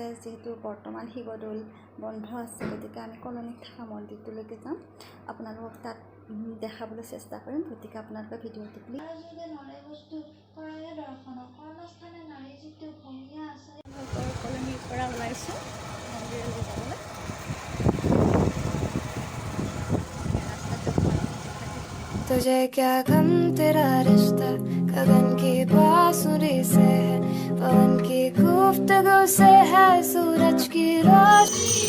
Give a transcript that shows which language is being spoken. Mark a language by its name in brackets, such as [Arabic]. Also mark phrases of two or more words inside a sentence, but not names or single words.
[Assamese] যিহেতু বৰ্তমান শিৱদৌল বন্ধ আছে, গতিকে আমি কলনীত থকা মন্দিৰটোলৈকে যাম। আপোনালোকক তাত দেখাবলৈ চেষ্টা কৰিম, গতিকে আপোনালোকে ভিডিঅ'টো প্লিজ। কলনীৰ পৰা ওলাইছোঁ মন্দিৰলৈ যাবলৈ। [Hindi] तुझे क्या गम तेरा रिश्ता गगन की बांसुरी से है, पवन की गुफ्तगू से है, सूरज की रोशनी